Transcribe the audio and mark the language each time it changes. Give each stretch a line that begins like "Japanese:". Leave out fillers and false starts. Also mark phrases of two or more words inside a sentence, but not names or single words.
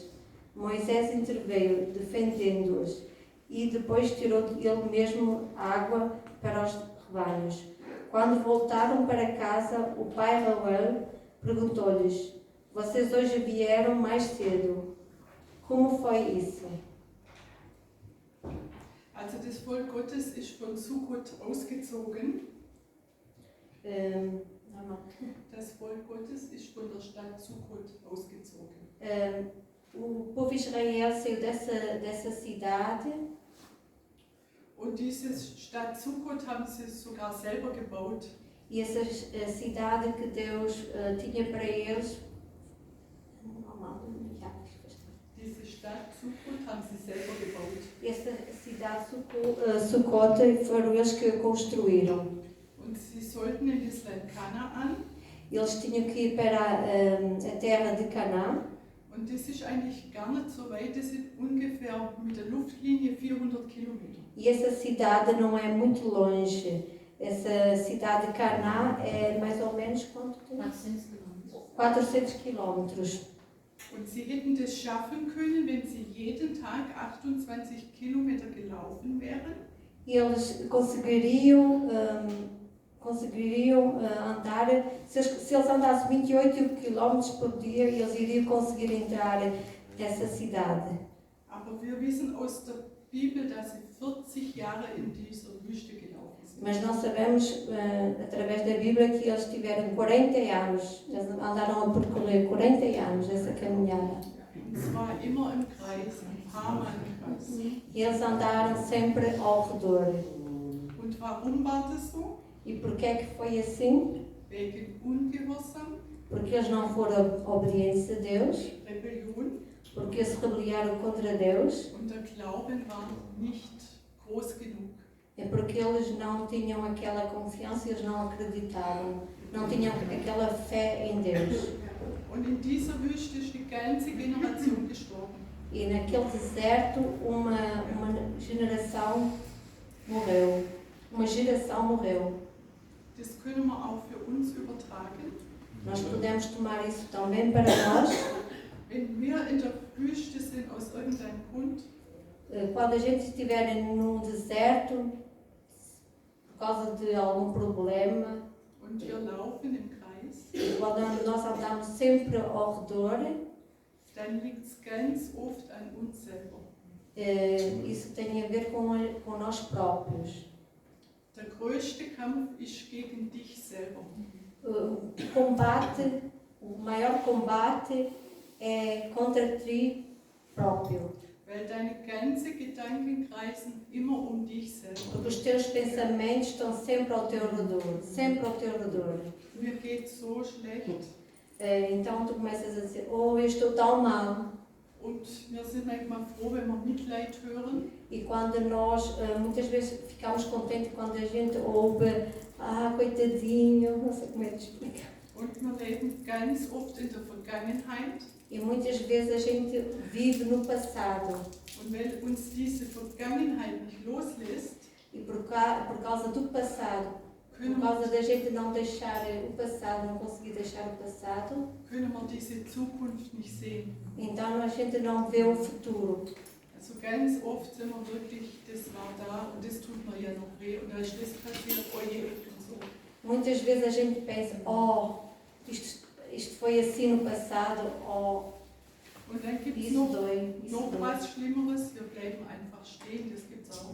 Portuguese: Moisés interveio, defendendo-os, e depois tirou ele mesmo água para os rebanhos. Quando voltaram para casa, o pai Reuel perguntou-lhes: vocês hoje vieram mais cedo. Como foi isso?
German: Also das Volk Gottes ist von Sukkot ausgezogen. Das Volk Gottes ist von der Stadt Sukkot ausgezogen.
Portuguese: O povo de Israel saiu dessa cidade.
German: Und diese Stadt Sukkot haben sie sogar selber gebaut.
Portuguese: E essa cidade que Deus tinha para eles.
German: Diese Stadt Sukkot haben sie selber gebaut.
Portuguese: Essa cidade Sukkot foram eles que a construíram.
German: Und sie sollten in das Land Kanaan.
Portuguese: Eles tinham que ir para a terra de Canaã.
German: Und das ist eigentlich gar nicht so weit, das sind ungefähr mit der Luftlinie 400 Kilometer.
Portuguese: E essa cidade não é muito longe. Essa cidade de Canaã é mais ou menos quanto? 400 quilômetros.
German: Und sie hätten das schaffen können, wenn sie jeden Tag 28 Kilometer gelaufen wären.
Portuguese: E eles conseguiriam andar, se eles andassem 28 km por dia, eles iriam conseguir entrar nessa cidade.
German: Aber wir wissen aus der Bibel, dass sie 40 Jahre in dieser Wüste gelaufen sind.
Portuguese: Mas nós sabemos, através da Bíblia, que eles tiveram 40 anos, eles andaram a percorrer 40 anos essa caminhada.
German: Und zwar immer im Kreis, ein paar Mal im Kreis.
Portuguese: E eles andaram sempre ao redor.
German: Und warum war das so?
Portuguese: E porquê é que foi assim?
German: Wegen Ungehorsam,
Portuguese: Porque eles não foram obedientes a Deus,
German: Rebellion,
Portuguese: porque se rebelaram contra Deus,
German: und der Glauben war nicht groß genug.
Portuguese: é porque eles não tinham aquela confiança, eles não acreditavam, não tinham aquela fé em Deus.
German: Und in dieser Wüste ist die ganze Generation gestorben.
Portuguese: E naquele deserto uma geração morreu. Uma geração morreu.
German: Das können wir auch für uns übertragen.
Portuguese: Nós podemos tomar isso também para nós.
German: Wenn wir in der Wüste sind aus irgendeinem Grund,
Portuguese: Quando a gente estiver num deserto, por causa de algum problema,
German: und wir laufen im Kreis,
Portuguese: quando nós andamos sempre ao redor,
German: dann liegt es ganz oft an uns selber.
Portuguese: isso tem a ver com nós próprios.
German: Der größte Kampf ist gegen dich selber.
Portuguese: O maior combate é contra ti próprio.
German: Weil deine ganzen Gedanken kreisen immer um dich selber.
Portuguese: Porque os teus pensamentos estão sempre ao teu redor, sempre ao teu redor.
German: Mir geht so schlecht.
Portuguese: Então tu começas a dizer, oh, eu estou tão mal.
German: Und wir sind manchmal froh, wenn wir Mitleid hören.
Portuguese: E quando nós, muitas vezes, ficamos contentes quando a gente ouve, coitadinho, não sei como é que explica.
German: Und wir leben ganz oft in der Vergangenheit.
Portuguese: E muitas vezes a gente vive no passado.
German: Und wenn uns diese Vergangenheit nicht loslässt,
Portuguese: E por causa do passado, por causa da gente não deixar o passado, não conseguir deixar o passado,
German: können wir diese Zukunft nicht sehen.
Portuguese: então a gente não vê o futuro.
German: Also ganz oft sind wir wirklich, das war da und das tut mir ja noch weh und da ist das passiert, oje und so.
Portuguese: Muitas vezes a gente pensa, isto foi assim no passado,
German: Und dann gibt es
Portuguese: isso
German: noch,
Portuguese: dói, isso
German: noch
Portuguese: dói.
German: was Schlimmeres, wir bleiben einfach stehen, das gibt es auch.